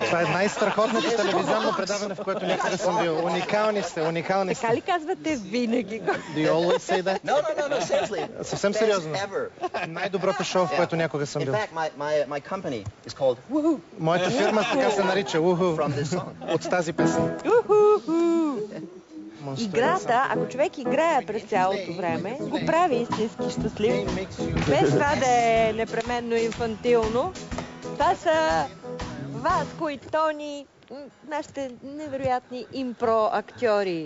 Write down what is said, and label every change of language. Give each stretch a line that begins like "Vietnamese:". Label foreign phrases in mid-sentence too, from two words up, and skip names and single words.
Bulgarian: Това е най-страхотното телевизионно предаване, в което някога съм бил. Уникални сте. Така ли казвате винаги?
English: Do you always say that? No, seriously.
Bulgarian: Съвсем сериозно. Най-доброто шоу, в което някога съм бил.
English: In fact, my company is called Woohoo.
Bulgarian: Моята фирма така се нарича Woohoo.
English: From this song.
Bulgarian: От тази песен. Играта, ако човек играе през цялото време, го прави истински щастлив. Без това да е непременно инфантилно. Това са Васко и Тони, нашите невероятни импро-актьори.